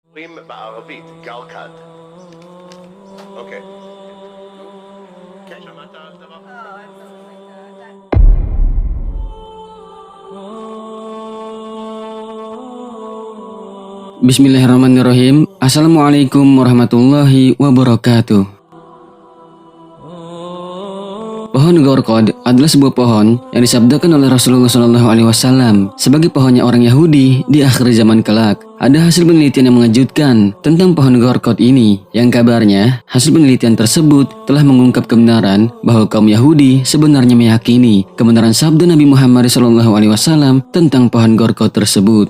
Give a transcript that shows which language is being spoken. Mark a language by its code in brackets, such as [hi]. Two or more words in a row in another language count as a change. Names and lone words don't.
[he] אומרים בערבית, גלקד. אוקיי. כן, שמעת על דבר? [ar] بسم الله الرحمن الرحيم. السلام عليكم ورحمة الله وبركاته. [id] Pohon gorkod adalah sebuah pohon yang disabdakan oleh Rasulullah SAW sebagai pohonnya orang Yahudi di akhir zaman kelak. Ada hasil penelitian yang mengejutkan tentang pohon gorkod ini, yang kabarnya hasil penelitian tersebut telah mengungkap kebenaran bahwa kaum Yahudi sebenarnya meyakini kebenaran sabda Nabi Muhammad SAW tentang pohon gorkod tersebut.